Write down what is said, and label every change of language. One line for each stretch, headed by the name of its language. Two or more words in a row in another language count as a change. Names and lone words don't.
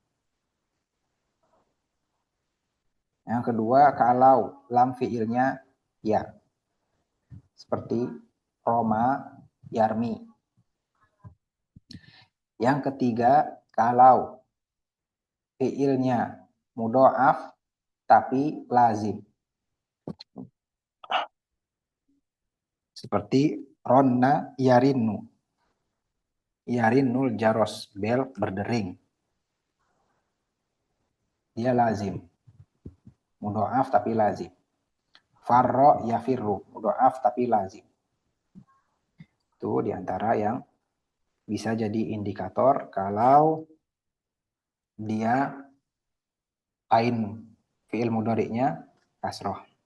Indonesian: Yang kedua, kalau lam fi'ilnya ya, seperti
Arabic: رمى يرمي.
Indonesian: Yang ketiga, kalau fi'ilnya mudha'af tapi lazim. Seperti
Arabic: رنّ يرنّ. يرن الجرس,
Indonesian: bel berdering. Dia lazim. Mudha'af tapi lazim.
Arabic: فر يفر,
Indonesian: mudha'af tapi lazim. Itu diantara yang bisa jadi indikator kalau dia ain fi'il mudhari'nya kasroh.